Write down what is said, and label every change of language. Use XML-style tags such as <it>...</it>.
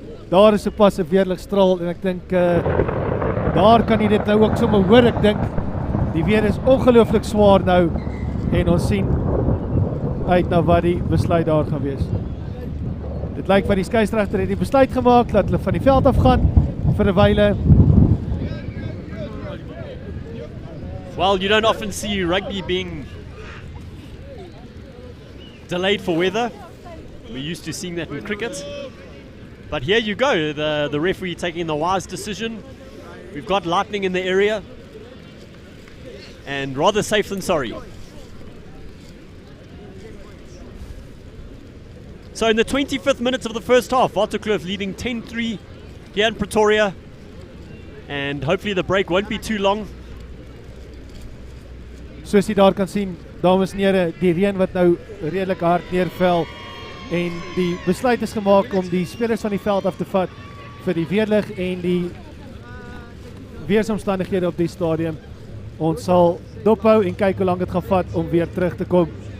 <af>Daar is sopas 'n weerlig straal en ek dink daar kan jy dit nou ook sommer hoor. Ek dink die weer is ongelooflik swaar nou en ons sien uit na wat die besluit daar gaan wees. Dit lyk wat die skeieregter het die besluit gemaak dat hulle van die veld af gaan vir 'n wyle.</af> <en>Well, you don't often see rugby being delayed for weather. We're used to seeing that in cricket. But here you go, the referee taking the wise decision. We've got lightning in the area. And rather safe than sorry. So in the 25th minute of the first half, Waterkloof leading 10-3 here in Pretoria. And hopefully the break won't be too long.</en> <af>Soos jy daar kan sien, dames en here, die reën wat nou redelik hard neerval en die besluit is gemaak om die spelers van die veld af te vat vir die weerlig en die weersomstandighede op die stadium. Ons sal dophou en kyk hoe lank dit gaan vat om weer terug te kom.</af>